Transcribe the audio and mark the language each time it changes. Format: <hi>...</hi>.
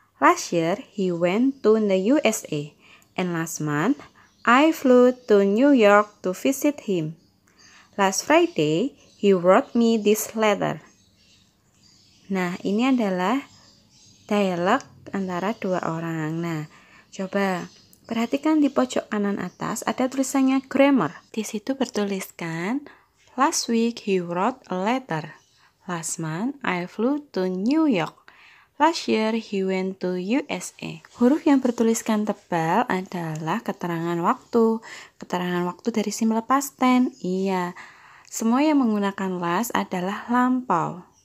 <en>Last year, he went to the USA. And last month, I flew to New York to visit him. Last Friday, he wrote me this letter.</en> <id>Nah, ini adalah dialog antara dua orang. Nah, coba perhatikan di pojok kanan atas ada tulisannya grammar. Di situ bertuliskan,</id> <en>Last week he wrote a letter. Last month I flew to New York. Last year he went to USA.</en> <id>Huruf yang bertuliskan tebal adalah keterangan waktu. Keterangan waktu dari simple past tense. Iya, semua yang menggunakan last adalah lampau.</id>